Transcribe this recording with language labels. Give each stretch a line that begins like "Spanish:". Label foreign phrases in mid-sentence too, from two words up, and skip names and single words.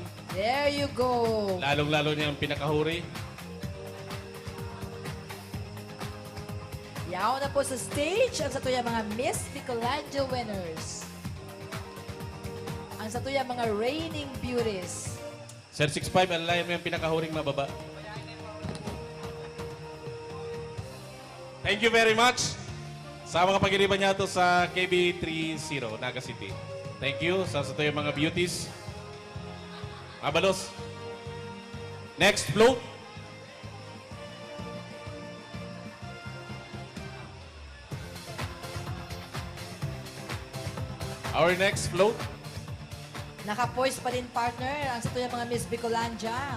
English: There you go.
Bikol: lalong-lalo niya ang pinakahuri. Yaw na po sa stage ang satuya mga Miss Bicolandia winners. Ang satuya mga reigning beauties. Sir 65, alalayan mo yung pinakahuring mababa.
English: Thank you very much
Bikol: sa mga pag-iriban niya to sa KB30, Naga City.
English: Thank you
Bikol: sa yung mga beauties. Mabalos.
English: Next float. Our next float.
Bikol: Naka-poise pa din partner ang satuya mga Miss Bicolandia.